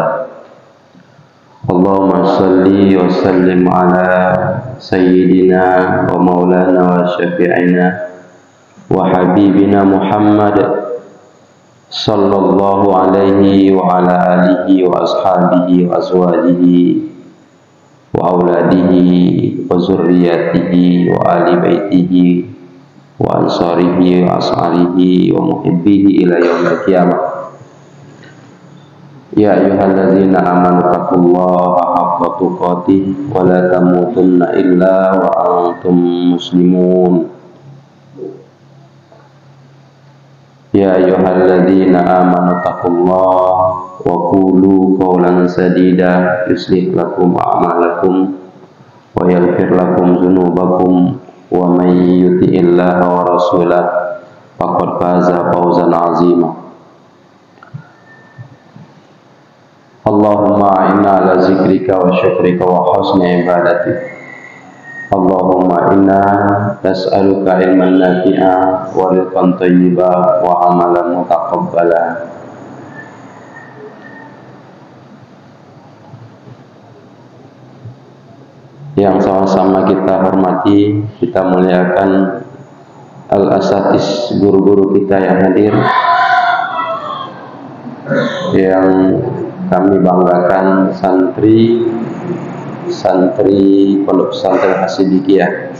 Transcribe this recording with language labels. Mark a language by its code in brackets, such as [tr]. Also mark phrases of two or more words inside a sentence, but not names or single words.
[ar] اللهم صل وسلم على سيدنا ومولانا وشفيعنا وحبيبنا محمد صلى الله عليه وعلى آله وأصحابه وأزواجه وأولاده وذرياته وآل بيته وأنصاره وأشياعه ومحبيه إلى يوم القيامة. يا أيها الذين آمنوا اتقوا الله حق تقاته ولا تموتن إلا وأنتم مسلمون. يا أيها الذين آمنوا اتقوا الله وقولوا قولا سديدا يصلح لكم أعمالكم ويغفر لكم ذنوبكم ومن يطع الله ورسوله فقد فاز فوزا عظيما. اللهم إنا على ذكرك وشكرك وحسن عبادتك. اللهم إنا نسألك علما نافعا ورزقا طيبا وعملا متقبلا. [id] Yang sama-sama kita hormati, kita muliakan al-asatis, guru-guru kita yang hadir, yang kami banggakan, santri Pondok Pesantren As-Siddiqiyah.